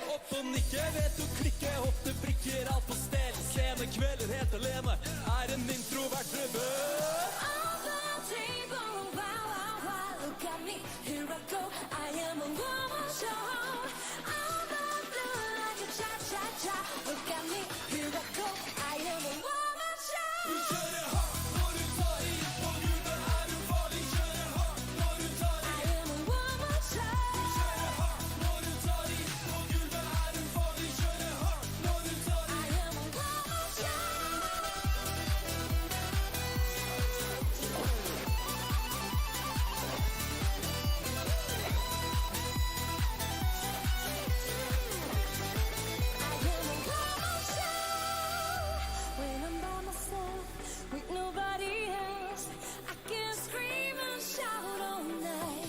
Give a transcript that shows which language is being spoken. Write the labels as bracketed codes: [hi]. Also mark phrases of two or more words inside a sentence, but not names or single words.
[no] og nikker, vet du klikker, hoppte brikker, alt på stell. Sene kvelder helt alene, er en introvert rebell. [en] On the table, wow, wow, wow, look at me, here I go, I am a woman show. On the floor like a cha-cha-cha, look at me, here I go, I am a woman show. [no] Du kjører hardt når du tar i, på gulvet er du farlig. Kjører hardt når du tar i, [en] I am a woman show. [no] du kjører hardt når du tar i, på gulvet er du farlig. Kjører hardt når du tar i. [en] I am a woman show. When I'm by myself, with nobody else, I can scream and shout all night.